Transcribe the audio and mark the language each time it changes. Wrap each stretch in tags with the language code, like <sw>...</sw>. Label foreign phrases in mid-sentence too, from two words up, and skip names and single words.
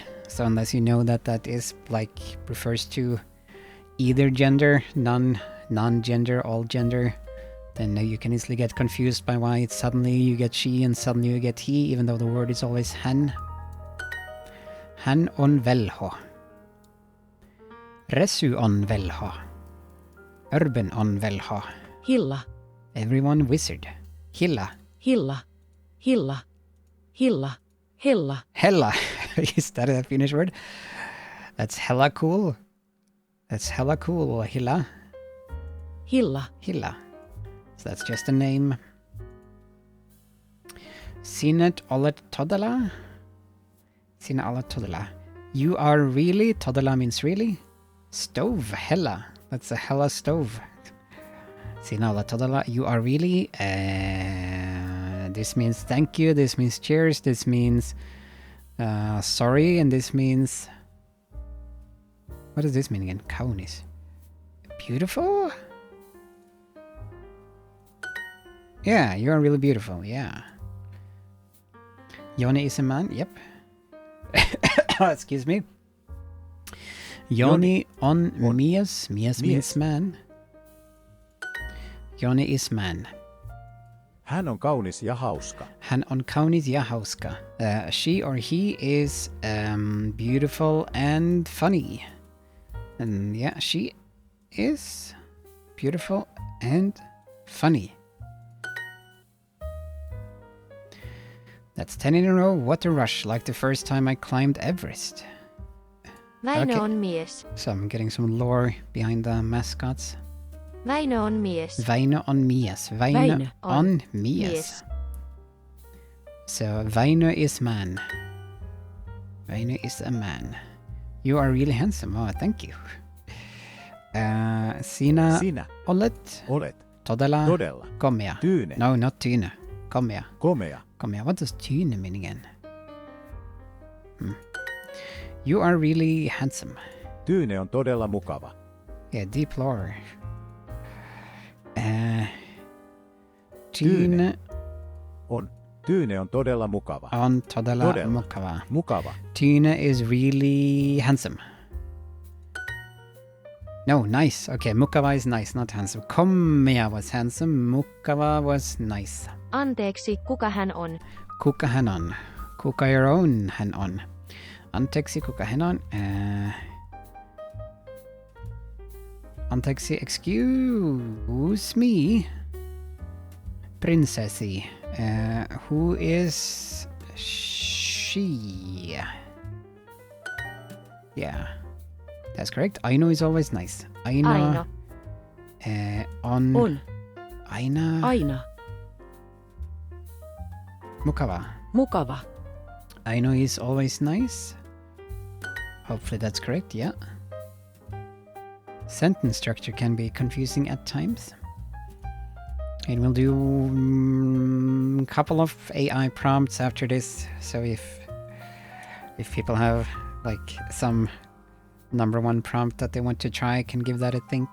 <en>So unless you know that is like refers to either gender, non-gender, all gender, then you can easily get confused by why it's suddenly you get she and suddenly you get he, even though the word is always hän.</en> <fi>Hän on velho. Resu on velho. Urban on velho. Hilla.</fi> <en>Everyone wizard. Hilla. Hilla. Hilla. Hilla. Hella. Hella. Is that a Finnish word? That's hella cool. That's hella cool. Hilla. Hilla. Hilla. So that's just a name.</en> <fi>Sinä olet todella. Sinä olet todella.</fi> <en>You are really. Todella means really. Stove. Hella. That's a hella stove.</en> <fi>Sinä olet todella.</fi> <en>You are really. This means thank you. This means cheers. This means sorry. And this means... What does this mean again? Kaunis. Beautiful? Yeah, you are really beautiful. Yeah. Johnny is a man, yep. Excuse me. Johnny</en> <fi>on Mias.</fi> <en>Mias means man. Johnny is man.</en> <fi>Hän on kaunis ja hauska. Hän on kaunis ja hauska.</fi> <en>She or he is beautiful and funny. And yeah, she is beautiful and funny. That's 10 in a row. What a rush, like the first time I climbed Everest. Väinö Okay.</en> <fi>on mies.</fi> <en>So I'm getting some lore behind the mascots.</en> <fi>Väinö on mies. Väinö on mies. Väinö Väinö on mies. mies.</fi> <en>So Väinö is man. Väinö is a man. You are really handsome. Oh, thank you.</en> <fi>Sinä Sinä olet olet todella todella komea. tyyne,</fi> <en>No, not tyyne. Komea.</en> <fi>komea. Komea.</fi> <en>What does tyyne mean again? You are really handsome.</en> <fi>Tyyne on todella mukava.</fi> <en>Yeah, deep lore.</en> <fi>Tyyne. Tyyne on todella mukava. on todella Todella. mukava. Mukava.</fi> <en>Tyyne is really handsome. No, nice. Okay, mukava is nice, not handsome. Komea was handsome, mukava was nice.</en> <fi>Anteeksi, kuka hän on? Kuka hän on? Kuka</fi> <en>your own</en> <fi>hän on? Anteeksi, kuka hän on? Anteeksi,</fi> <en>excuse me. Prinsessi. Who is she? Yeah, that's correct. Aino is always nice. Aino. Aino.</en> <fi>On. On. Aina. Aina. Mukava. Mukava.</fi> <en>Aino is always nice. Hopefully that's correct, yeah. Sentence structure can be confusing at times. And we'll do a couple of AI prompts after this, so if people have like some number one prompt that they want to try, I can give that a think.</en>